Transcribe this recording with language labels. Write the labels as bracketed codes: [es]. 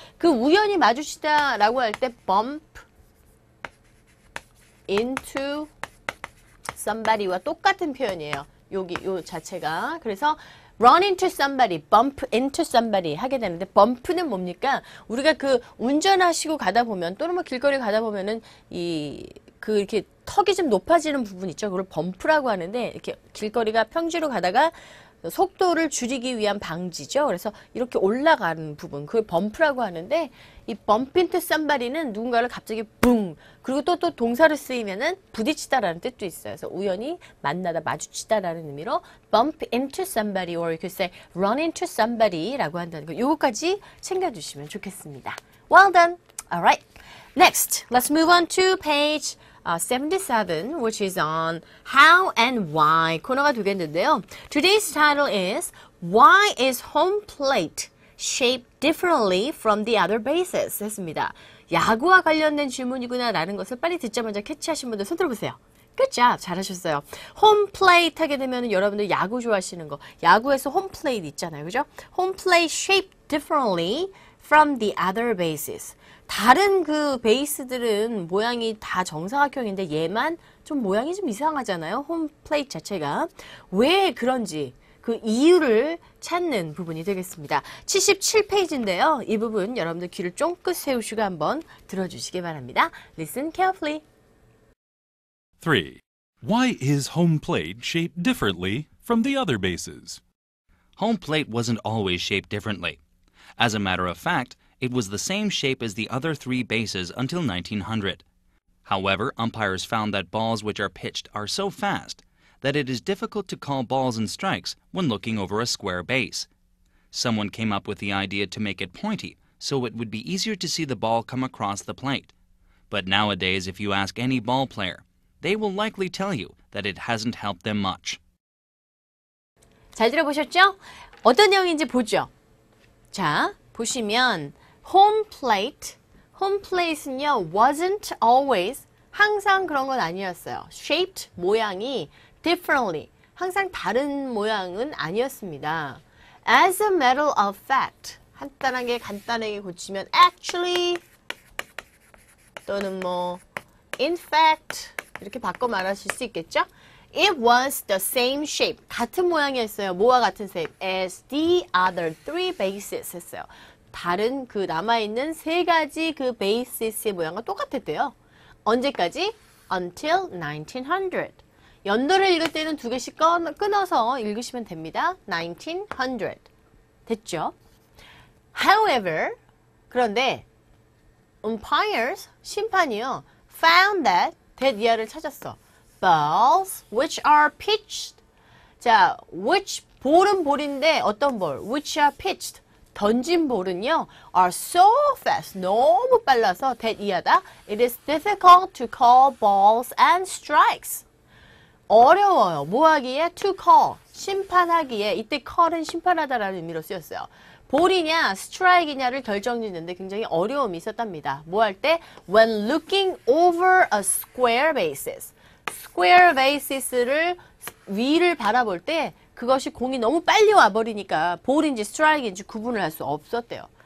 [ko] 그 우연히 마주치다 라고 할 때 [en] bump into somebody [ko] 와 똑같은 표현이에요. 요 자체가. 그래서 [en] run into somebody, bump into somebody [ko] 하게 되는데 bump는 뭡니까? 우리가 그 운전하시고 가다 보면 또는 뭐 길거리 가다 보면은 이렇게 턱이 좀 높아지는 부분 있죠. 그걸 범프라고 하는데 이렇게 길거리가 평지로 가다가 속도를 줄이기 위한 방지죠. 그래서 이렇게 올라가는 부분, 그걸 범프라고 하는데 이 [en] bump into somebody [ko] 는 누군가를 갑자기 붕 그리고 또 동사를 쓰이면은 부딪히다라는 뜻도 있어요. 그래서 우연히 만나다 마주치다라는 의미로 [en] bump into somebody or you could say run into somebody [ko] 라고 한다는 거. 요거까지 챙겨주시면 좋겠습니다. [en] Well done. Alright. Next, let's move on to page 77, which is on how and why [ko] 코너가 되겠는데요. [en] Today's title is Why is home plate shaped differently from the other bases? [ko] 했습니다. 야구와 관련된 질문이구나 라는 것을 빨리 듣자마자 캐치하신 분들 손 들어보세요. [en] Good job. [ko] 잘하셨어요. 홈 플레이트 하게 되면 여러분들 야구 좋아하시는 거. 야구에서 홈 플레이트 있잖아요. 그죠? [en] 홈 플레이트 shaped differently from the other bases. [ko] 다른 그 베이스들은 모양이 다 정사각형인데 얘만 좀 모양이 좀 이상하잖아요. 홈 플레이트 자체가. 왜 그런지 그 이유를 찾는 부분이 되겠습니다. 77페이지인데요. 이 부분 여러분들 귀를 쫑긋 세우시고 한번 들어주시기 바랍니다. [en] Listen carefully. 3. Why is home plate shaped differently from the other bases? Home plate wasn't always shaped differently. As a matter of fact, it was the same shape as the other three bases until 1900. However, umpires found that balls which are pitched are so fast that it is difficult to call balls and strikes when looking over a square base. Someone came up with the idea to make it pointy so it would be easier to see the ball come across the plate. But nowadays, if you ask any ball player, they will likely tell you that it hasn't helped them much. [ko] 잘 들어보셨죠? 어떤 내용인지 보죠. 자, 보시면 home plate는요 [en] wasn't always [ko] 항상 그런 건 아니었어요. shaped 모양이 differently 항상 다른 모양은 아니었습니다. [en] As a matter of fact [ko] 간단하게 고치면 actually 또는 뭐 in fact 이렇게 바꿔 말하실 수 있겠죠? [en] It was the same shape [ko] 같은 모양이었어요. 뭐와 같은 [en] shape as the other three bases 했어요. [ko] 다른 그 남아있는 세 가지 그 베이스의 모양과 똑같았대요. 언제까지? [en] Until 1900. [ko] 연도를 읽을 때는 두 개씩 끊어서 읽으시면 됩니다. 1900. 됐죠? However, 그런데 umpires, 심판이요. found that 이하를 찾았어. [en] Balls which are pitched. [ko] 자, which 볼은 볼인데 어떤 볼? [en] Which are pitched. [ko] 던진 볼은요, [en] are so fast, [ko] 너무 빨라서 [en] that 이하다. It is difficult to call balls and strikes. [ko] 어려워요. 뭐 하기에? To call. 심판하기에. 이때 call은 심판하다라는 의미로 쓰였어요. 볼이냐 스트라이크냐를 결정짓는데 굉장히 어려움이 있었답니다. 뭐 할 때? [en] When looking over a square basis. [ko] square bases를 위를 바라볼 때 그것이 공이 너무 빨리 와버리니까 볼인지 스트라이크인지 구분을 할 수 없었대요.